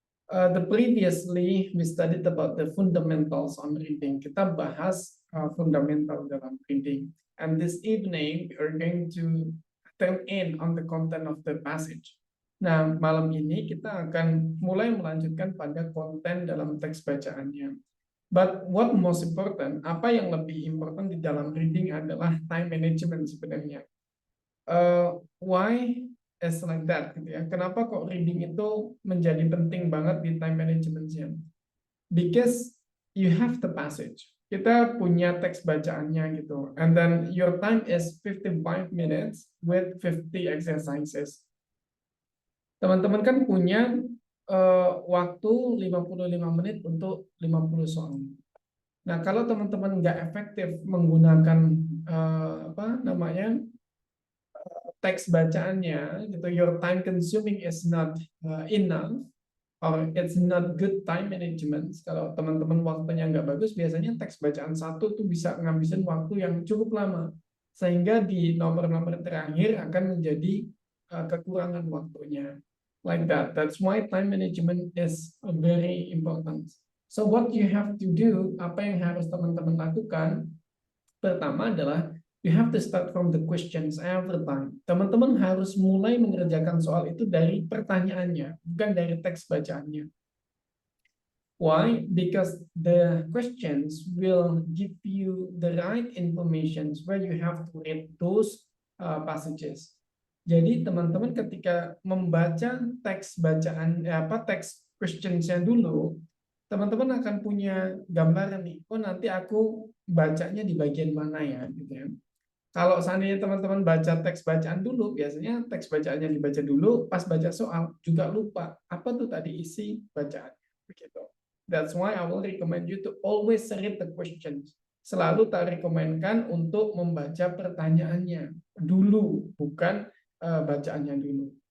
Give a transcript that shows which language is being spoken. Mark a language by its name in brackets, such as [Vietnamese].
[English] The previously we studied about the fundamentals on reading. [Indonesian] Kita bahas fundamental dalam reading. [English] And this evening we are going to turn in on the content of the passage. [Indonesian] Nah, malam ini kita akan mulai melanjutkan pada konten dalam teks bacaannya. [English] But what most important, [Indonesian] apa yang lebih important di dalam reading adalah time management sebenarnya. [English] Why is like that [Indonesian] gitu ya? Kenapa kok reading itu menjadi penting banget di time managementnya? [English] Because you have the passage. [Indonesian] Kita punya teks bacaannya gitu. [English] And then your time is 55 minutes with 50 exercises. [Indonesian] Teman-teman kan punya waktu 55 menit untuk 50 soal. Nah, kalau teman-teman nggak efektif menggunakan apa namanya teks bacaannya, gitu, [English] your time consuming is not enough, or it's not good time management. [Indonesian] Kalau teman-teman waktunya nggak bagus, biasanya teks bacaan satu tuh bisa ngabisin waktu yang cukup lama, sehingga di nomor-nomor terakhir akan menjadi kekurangan waktunya. [English] Like that. That's why time management is very important. So what you have to do, [Indonesian] apa yang harus teman-teman lakukan, pertama adalah [English] you have to start from the questions every time. [Indonesian] Teman-teman harus mulai mengerjakan soal itu dari pertanyaannya, bukan dari teks bacaannya. [English] Why? Because the questions will give you the right information where you have to read those passages. [Indonesian] Jadi teman-teman ketika membaca teks bacaan teks questions-nya dulu, teman-teman akan punya gambaran nih, oh nanti aku bacanya di bagian mana ya, gitu ya. Kalau seandainya teman-teman baca teks bacaan dulu, biasanya teks bacaannya dibaca dulu, pas baca soal juga lupa apa tuh tadi isi bacaan, begitu. [English] That's why I will recommend you to always read the questions. [Indonesian] Selalu tak rekomendkan untuk membaca pertanyaannya dulu, bukan bacaannya dulu.